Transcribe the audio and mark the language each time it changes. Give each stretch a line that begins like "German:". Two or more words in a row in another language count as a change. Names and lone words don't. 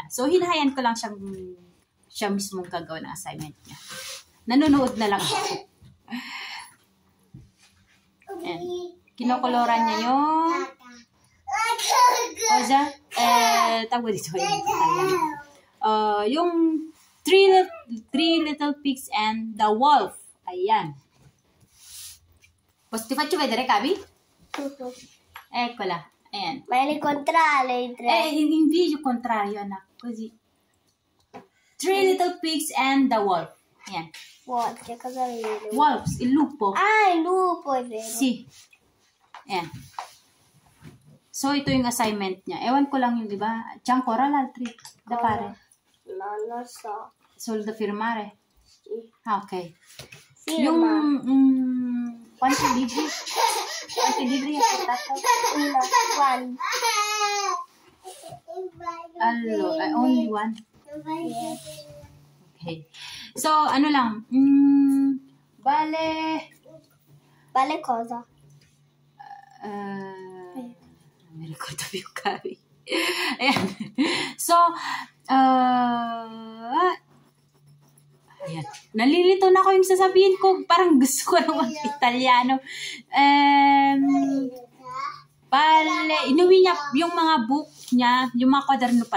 Filipino: So hinahayan ko lang siya mismong gagawa ng assignment niya. Nanonood na lang ako. Ayan. Kinokoloran niya yung tawag dito yung three little pigs and the wolf. Ayan.
Italian: Posso ti faccio vedere, Cavi? Eccola. Ayan. Ma è il contrario.
Filipino: Hindi yung contrario, anak. Così. Three little pigs and the wolf. Ayan.
Italian: Wolf, che cosa vedi? Wolves, il lupo. Ah, il lupo, è vero. Si.
Filipino: Ayan. So, ito yung assignment niya. Ewan ko lang yun, di ba?
Italian: C'è ancora l'altri da fare? No, non so. Solo da firmare? Sì. Ah, ok. Firma. Quanti libri? Quanti libri hai portato? Uno, one. Allora,
English: only one? Okay. So,
Filipino: ano lang?
Italian: Vale cosa? Non mi ricordo più, Cavi.
Filipino: Ayan. So, ayan. Nalilito na ako yung sasabihin ko. Parang gusto ko ng mag-Italiano. Inuwi niya yung mga book niya, yung mga kwaderno pala.